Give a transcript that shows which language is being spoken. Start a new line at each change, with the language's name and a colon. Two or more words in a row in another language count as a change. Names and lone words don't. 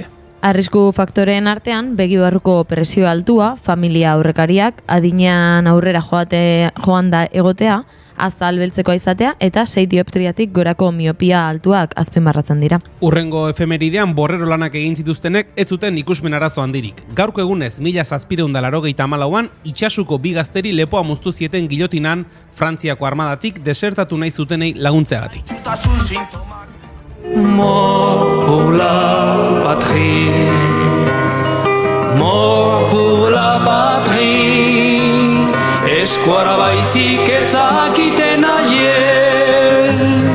Basque: Arrisku faktoreen artean, begi barruko presio altua, familia aurrekariak, adinean aurrera joan da egotea, azal beltzekoa izatea eta 6 dioptriatik gorako miopia altuak azpimarratzen dira. Urrengo efemeridean borrero lanak egin zituztenek ez zuten ikusmen arazo handirik. Gaurko egunez 1784an itsasuko 2 gazteri lepoa moztu zieten gilotinan Frantziako armadatik desertatu nahi zutenei laguntzeagatik.
French: Mort pour la patrie, mort pour la patrie,
Basque: eskuara baizik etzakiten aie,